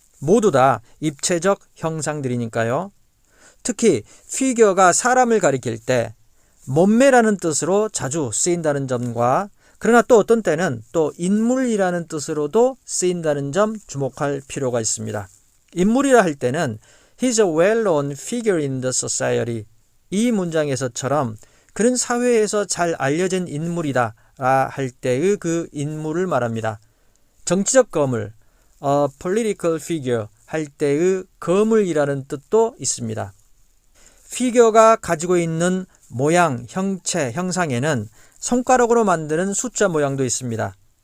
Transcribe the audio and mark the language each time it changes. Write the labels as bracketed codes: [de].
[ko] 모두 다 입체적 형상들이니까요. 특히 피겨가 사람을 가리킬 때 몸매라는 뜻으로 자주 쓰인다는 점과 그러나 또 어떤 때는 또 인물이라는 뜻으로도 쓰인다는 점 주목할 필요가 있습니다. [en] 인물이라 할 때는 He's a well-known figure in the society. [ko] 이 문장에서처럼 그는 사회에서 잘 알려진 인물이다 할 때의 그 인물을 말합니다. 정치적 거물, a political figure 할 때의 거물이라는 뜻도 있습니다. 피겨가 가지고 있는 모양, 형체, 형상에는 손가락으로 만드는 숫자 모양도 있습니다.